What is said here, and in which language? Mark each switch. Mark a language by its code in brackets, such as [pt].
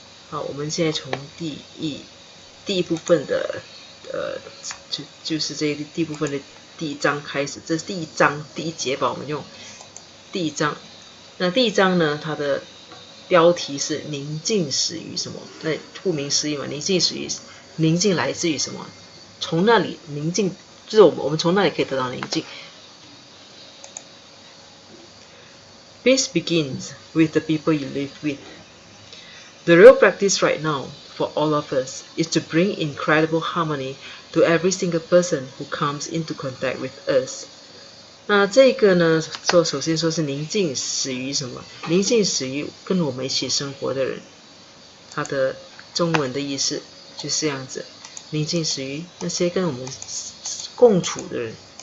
[zh] 好，我们现在从第一部分的就是这第一部分的第1章开始，这是第1章第1节吧，我们用第1章。那第1章呢，它的标题是宁静始于什么？那顾名思义嘛，宁静来自于什么？从那里宁静，就是我们从那里可以得到宁静。 [en] Peace begins with the people you live with. The real practice right now for all of us is to bring incredible harmony to every single person who comes into contact with us. [zh] 那这个呢，首先说是宁静始于什么？宁静始于跟我们一起生活的人，他的中文的意思就是这样子，宁静始于那些跟我们共处的人。